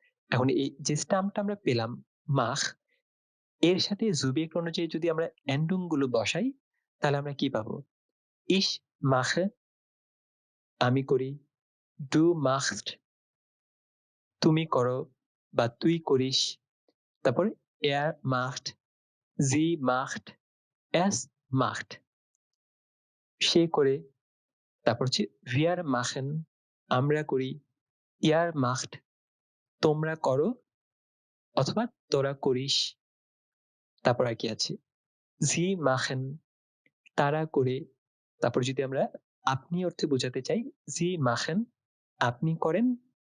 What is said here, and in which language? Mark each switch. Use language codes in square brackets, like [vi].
[bn] এখন এই যে স্টাম্পটা আমরা পেলাম mach, এর সাথে জুবিক অনুযায়ী যদি আমরা এন্ডুং গুলো বসাই তাহলে আমরা কি পাবো? [de] ich mache, [bn] আমি করি, [de] du machst, [bn] তুমি করো বা তুই করিস। [de] তারপর er macht, sie macht, es macht, [bn] সে করে। তারপর হচ্ছে [de] wir machen, [bn] আমরা করি, [de] ihr macht, [bn] তোমরা করো অথবা তোরা করিস। তারপর আর কি আছে? [de] sie machen, [bn] তারা করে। তারপর যদি আমরা আপনি অর্থে বোঝাতে চাই, sie machen, আপনি করেন।